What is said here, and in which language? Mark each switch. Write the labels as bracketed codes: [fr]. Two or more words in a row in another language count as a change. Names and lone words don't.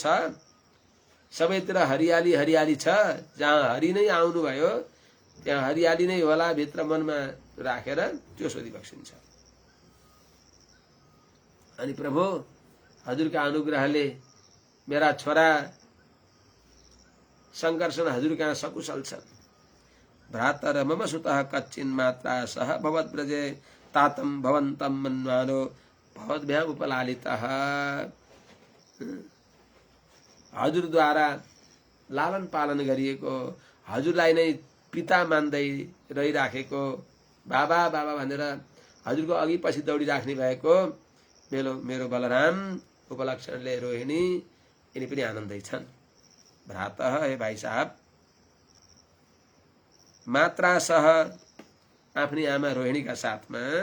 [ne] सबैतिर हरियाली हरियाली छ। जहाँ हरि नै आउनु भयो त्यहाँ हरियाली नै होला भित्र मनमा राखेर त्यो सोधी बक्सिन्छ। अनि प्रभु हजुरका अनुग्रहले मेरा छोरा शङ्करसन हजुर कहाँ सकुशल छन्। [sa] भ्रातर मम सुतः कच्चिन् मात्रा सह भवद्ब्रजे तातम भवन्तम मन्वानो भवद्भ्याम उपलालितः। [ne] हजुरद्वारा लालन पालन गरिएको, हजुरलाई नै पिता मान्दै रहिराखेको, बाबा बाबा भनेर हजुरको अघि पछि दौडिराख्ने भएको मेरो बलराम, उपलक्षणले रोहिणी, यिनी पनि आनन्दै छन्। भ्रातः, हे भाइ साहब, मात्रासह आफ्नी आमा रोहिणीका साथमा,